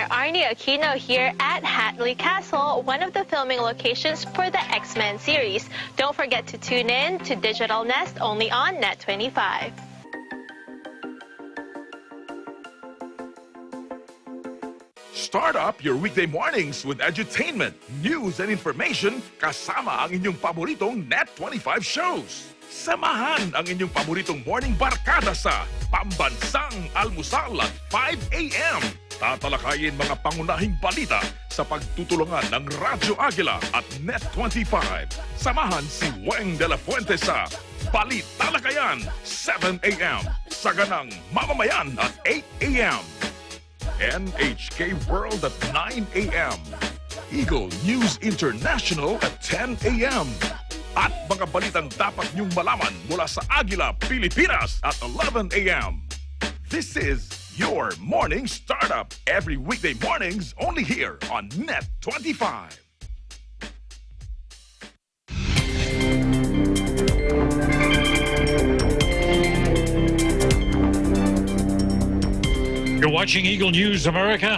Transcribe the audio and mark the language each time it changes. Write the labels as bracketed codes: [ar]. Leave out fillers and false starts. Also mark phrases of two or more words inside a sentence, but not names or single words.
[en] Arnie Aquino here at Hatley Castle, one of the filming locations for the X-Men series. Don't forget to tune in to Digital Nest only on Net25. Start up your weekday mornings with edutainment, news, and information [tl] kasama ang inyong paboritong Net25 [en] shows. [tl] Samahan ang inyong paboritong morning barkada sa Pambansang Almusal at 5 a.m. Tatalakayin mga pangunahing balita sa pagtutulungan ng Radyo Agila at Net25. Samahan si Weng de la Fuente sa Balitalakayan, 7 a.m. Saganang Mamamayan at 8 a.m. NHK World at 9 a.m. Eagle News International at 10 a.m. At mga balitang dapat niyong malaman mula sa Agila, Pilipinas at 11 a.m. [en] This is your morning startup every weekday mornings only here on Net25. You're watching Eagle News America.